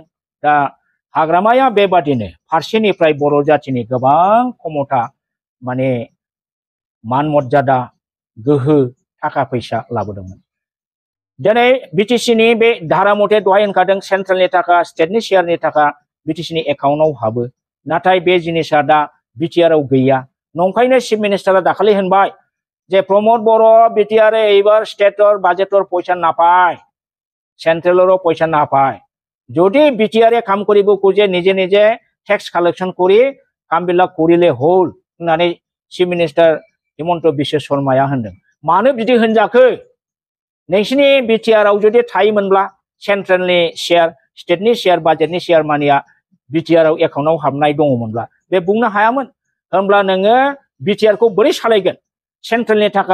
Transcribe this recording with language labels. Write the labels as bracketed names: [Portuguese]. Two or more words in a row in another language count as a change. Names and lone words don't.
[Bodo] दा हाग्रामाया बेबादिनो फारसेनिफ्राय बर' जातिनि गोबां खमथा माने मान मर्यादा गोहो थाखा फैसा लाबोदोंमोन दिनै बिटिसिनि बे धारा मथे दहाय होनखादों सेन्ट्रेलनि थाखा स्टेटनि शेयारनि थाखा बिटिसिनि एकाउन्टआव हाबो नाथाय बे जिनिसा दा बिटिआरआव गैया नंखायनो चिफ मिनिस्टारा दाखालि होनबाय जे [Assamese] প্ৰমোদ বড়' বিটিআৰ এবাৰ ষ্টেটৰ বাজেটৰ পইচা না পায় চেণ্ট্ৰেলৰ পইচা না পায় যদি বিটিআরে কাম করিব খুঁজে নিজে নিজে ট্যাক্স কালেকশন করি কামবিলাক করিলে হল [Bodo] होननानै চিফ मिनिस्टार हिमन्त बिश्व शर्माया होनदों मानो बिदि होनजाखो नोंसिनि बिटिआरआव जुदि थायोमोनब्ला सेंट्रेलनि शेयार स्टेटनि शेयार बाजेटनि शेयार मानिया बिटिआरआव एकाउन्टआव हाबनाय दङमोनब्ला बे बुंनो हायामोन होनब्ला नोङो बिटिआरखौ बोरै सालायगोन सेंट्रेलनि थाखा